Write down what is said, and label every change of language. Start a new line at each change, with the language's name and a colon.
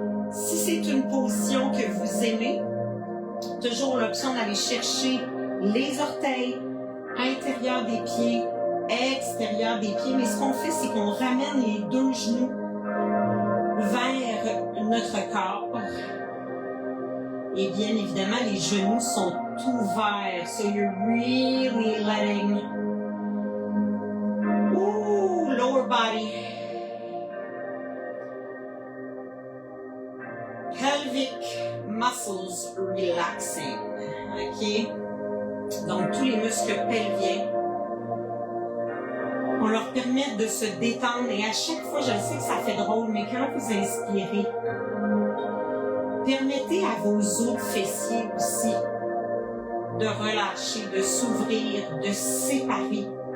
French: Si c'est une position que vous aimez, toujours l'option d'aller chercher les orteils, intérieur des pieds, extérieur des pieds. Mais ce qu'on fait, c'est qu'on ramène les deux genoux vers notre corps. Et bien évidemment, les genoux sont ouverts.
English: So you're really letting... Ooh, lower body. Pelvic muscles relaxing. OK?
French: Donc, tous les muscles pelviens. On leur permet de se détendre. Et à chaque fois, je sais que ça fait drôle, mais quand vous inspirez, permettez à vos autres fessiers aussi de relâcher, de s'ouvrir, de se séparer.